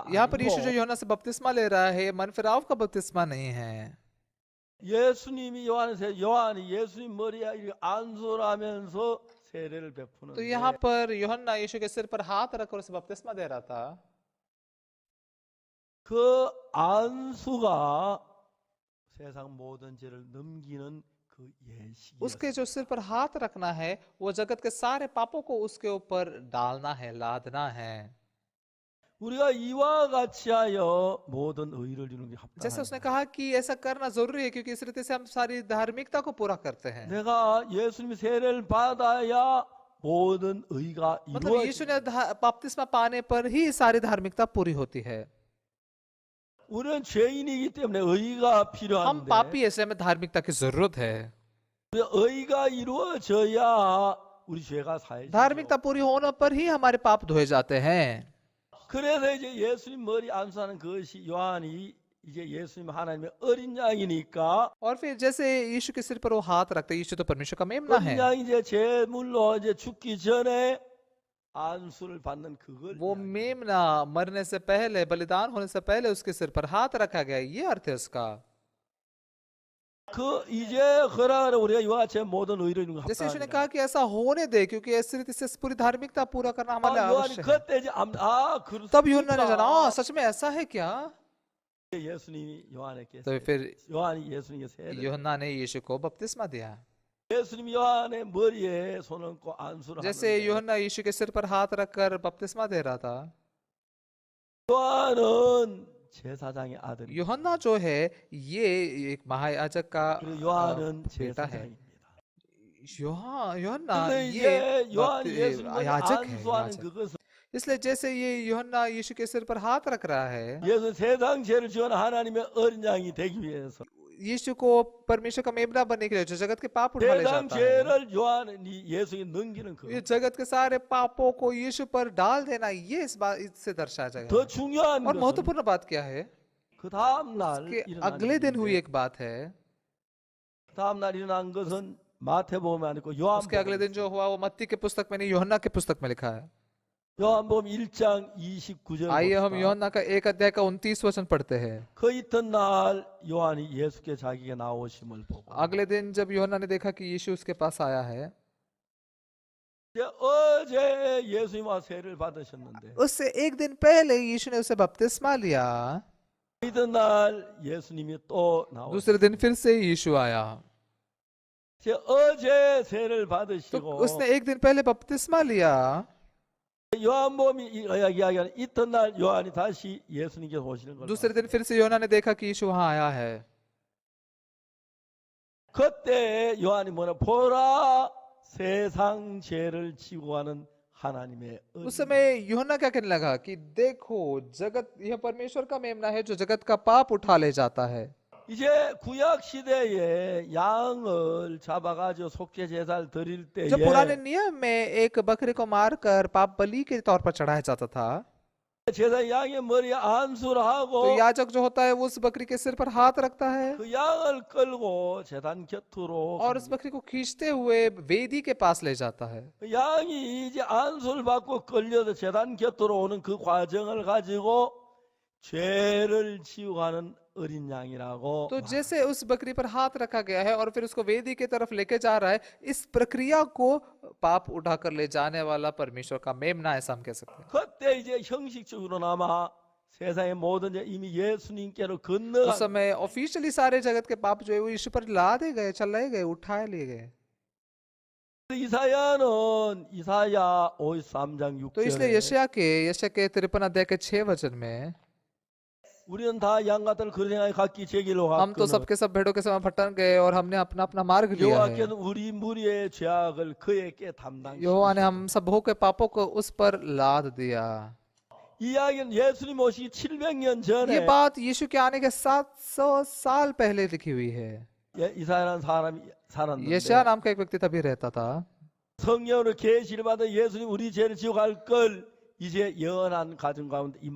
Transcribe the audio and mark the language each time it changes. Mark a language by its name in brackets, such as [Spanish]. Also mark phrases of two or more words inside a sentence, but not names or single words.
[Hindi] यहाँ पर यीशु जो [Korean] 아니고 [Hindi] यूहन्ना से बपतिस्मा ले रहा है, ये मन फिराव का बपतिस्मा नहीं है। [Korean] 예수님이 요한이 예수님 머리에 이렇게 안수를 하면서 세례를 [Hindi] तो [Korean] 베푸는데 [Hindi] यहाँ पर यूहन्ना यीशु के सिर पर हाथ रखकर उसे बपतिस्मा दे रहा था। [Korean] 그 안수가 세상 모든 죄를 넘기는 그 [Hindi] उसके [Korean] 예식이었어요. [Hindi] जो सिर पर हाथ रखना है वो जगत के सारे पापों को उसके ऊपर डालना है, लादना है। [Korean] 우리가 이와 같이 하여 모든 의를 이루는 게 [Hindi] जैसे उसने [Korean] 합당합니다. [Hindi] कहा कि ऐसा करना जरूरी है क्योंकि इस रीति से हम सारी धार्मिकता को पूरा करते हैं। [Korean] 내가 예수님이 세례를 받아야 모든 의가 [Hindi] मतलब यीशु ने [Korean] 이루어집니다. [Hindi] बपतिस्मा पाने पर ही सारी धार्मिकता पूरी होती है। [Korean] 우리는 죄인이기 때문에 의가 [Hindi] हम [Korean] 필요한데 [Hindi] पापी ऐसे हमें धार्मिकता की जरूरत है। [Korean] 의가 이루어져야 우리 죄가 사해지죠. [Hindi] धार्मिकता पूरी होने पर ही हमारे पाप धोए जाते हैं। [Korean] 그래서 이제 예수님 머리 안수하는 것이 요한이 이제 예수님 하나님의 어린 양이니까 [Hindi] और फिर जैसे यीशु के सिर पर वो हाथ रखते हैं, यीशु तो परमेश्वर का मेमना है। [Korean] 어린 양이 이제 제물로 이제 죽기 전에 안수를 받는 그걸 [Hindi] वो [Korean] 이야기해요. [Hindi] मेमना मरने से पहले, बलिदान होने से पहले उसके सिर पर हाथ रखा गया, ये अर्थ है उसका। [Korean] 그 이제 허락하라 우리가 이와 같이 모든 의를 이루는 거 [Hindi] जैसे यीशु ने [Korean] 합당합니다. [Hindi] कहा कि ऐसा होने दे क्योंकि इस रीति से पूरी धार्मिकता पूरा करना हमारे लिए [Korean] 요한이 [Hindi] आवश्यक है। [Korean] 그때 이제 [Hindi] तब यूहन्ना ने जाना, [Korean] 그렇습니까? [Hindi] सच में ऐसा है क्या? [Korean] 예수님이 요한에게 [Hindi] तो फिर [Korean] 요한이 예수님에게 세례 [Hindi] यूहन्ना ने यीशु को बपतिस्मा दिया। [Korean] 예수님이 요한의 머리에 손을 얹고 안수를 [Hindi] जैसे [Korean] 하는데 [Hindi] यूहन्ना यीशु के सिर पर हाथ रखकर बपतिस्मा दे रहा था, [Korean] 요한은 제사장의 아들입니다. [Hindi] यूहन्ना जो है ये एक महायाजक का [Korean] 그리고 요한은 [Hindi] बेटा है। [Korean] 제사장입니다. [Hindi] यूहन्ना [Korean] 근데 [Hindi] ये [Korean] 이제 요한이 예수님 머리에 [Hindi] याजक है, [Korean] 안수하는 [Hindi] याजक। [Korean] 그것은 [Hindi] इसलिए जैसे ये यूहन्ना यीशु के सिर पर हाथ रख रहा है, [Korean] 예수 세상 죄를 지은 하나님의 어린 양이 되기 위해서 [Hindi] यीशु को परमेश्वर का मेमना बनने के लिए जो जगत के पाप उठा ले [Korean] 세상 [Hindi] जाता है, [Korean] 죄를 요한이 예수에게 넘기는 [Hindi] ये [Korean] 그 [Hindi] जगत के सारे पापों को यीशु पर डाल देना, ये इस बात इससे दर्शाया जाएगा। [Korean] 더 중요한 [Hindi] और [Korean] 것은 [Hindi] महत्वपूर्ण बात क्या है [Korean] 그 다음 날 [Hindi] कि [Korean] 일어난 [Hindi] अगले दिन हुई [Korean] 일인데 [Hindi] एक बात है। [Korean] 그 다음 날 일어난 것은 마태복음에 아니고 [Hindi] उसके अगले दिन [Korean] 요한복음 [Hindi] जो हुआ वो मत्ती के पुस्तक में नहीं, यूहन्ना के पुस्तक में लिखा है। [Korean] 요한복음 1장 29절 [Hindi] आइए हम [Korean] 봅시다. [Hindi] यूहन्ना का 1 अध्याय का 29 वचन पढ़ते हैं। [Korean] 그 이튿날 요한이 예수께 자기가 나오심을 보고 [Hindi] अगले दिन जब यूहन्ना ने देखा कि यीशु उसके पास आया है, [Korean] 이제 어제 예수님 와 세례를 받으셨는데 [Hindi] उससे एक दिन पहले यीशु ने उसे बपतिस्मा लिया, [Korean] 이튿날 예수님이 또 나오셨어요. [Hindi] दूसरे दिन फिर से यीशु आया। [Korean] 이제 어제 세례를 [Hindi] तो [Korean] 받으시고 [Hindi] उसने एक दिन पहले बपतिस्मा लिया, [Korean] 요한복음이 이야기하는 이튿날 요한이 다시 예수님께 오시는 걸 [Hindi] दूसरे [Korean] 봤어요. [Hindi] दिन फिर से यूहन्ना ने देखा कि यीशु वहां आया है। [Korean] 그때 요한이 뭐라 보라 세상 죄를 지고 가는 하나님의 [Hindi] उस [Korean] 어린 [Hindi] समय यूहन्ना क्या कहने लगा कि देखो जगत, यह परमेश्वर का मेमना है जो जगत का पाप उठा ले जाता है। [Korean] 이제 구약 시대에 양을 잡아가지고 속죄 제사를 드릴 [Hindi] जब पुराने [Korean] 때에 [Hindi] नियम में एक बकरे को मारकर पाप बलि के तौर पर चढ़ाया जाता था, [Korean] 제사 양의 머리에 안수를 [Hindi] तो [Korean] 하고 [Hindi] याजक जो होता है वो उस बकरी के सिर पर हाथ रखता है [Korean] 그 양을 끌고 제단 곁으로 [Hindi] और उस बकरी को खींचते हुए वेदी के पास ले जाता है। [Korean] 그 양이 이제 안수를 받고 끌려서 제단 곁으로 오는 그 과정을 가지고 죄를 지우고 가는 어린 양이라고 [Hindi] तो जैसे उस बकरी पर हाथ रखा गया है और फिर उसको वेदी की तरफ लेके जा रहा है, इस प्रक्रिया को पाप उठाकर ले जाने वाला परमेश्वर का मेमना, ऐसा हम कह सकते हैं। [Korean] 그때 이제 형식적으로나마 세상의 모든 죄 이미 예수님께로 [Hindi] उस [Korean] 건너간 [Hindi] समय ऑफिशियली सारे जगत के पाप जो है वो यीशु पर लादे गए, चलाए गए, उठाए लिए गए। [Korean] 이사야는 이사야 53장 [Hindi] तो इसलिए [Korean] 6절에 [Hindi] यशायाह के 53 अध्याय के 6 वचन में, [Korean] 우리는 다 양같을 그런 행하여 각기 제 길로 [Hindi] हम तो [Korean] 갔거늘 [Hindi] सबके सब भेड़ों के समय भटक गए और हमने अपना अपना मार्ग लिया है। [Korean] 여호와께는 우리 무리의 죄악을 그에게 담당시키시고 [Hindi] यहोवा ने हम सबों के पापों को उस पर लाद दिया। [Korean] 이 이야기는 예수님 오시기 700년 [Hindi] ये [Korean] 전에 [Hindi] बात यीशु के आने के 700 साल पहले लिखी हुई है। [Korean] 이사야라는 사람이 [Hindi] यशायाह [Korean] 살았는데 [Hindi] नाम का एक व्यक्ति तभी रहता था। [Korean] 성령으로 계시를 받은 예수님 우리 죄를 지고 갈 걸 이제 영원한 가정 가운데 이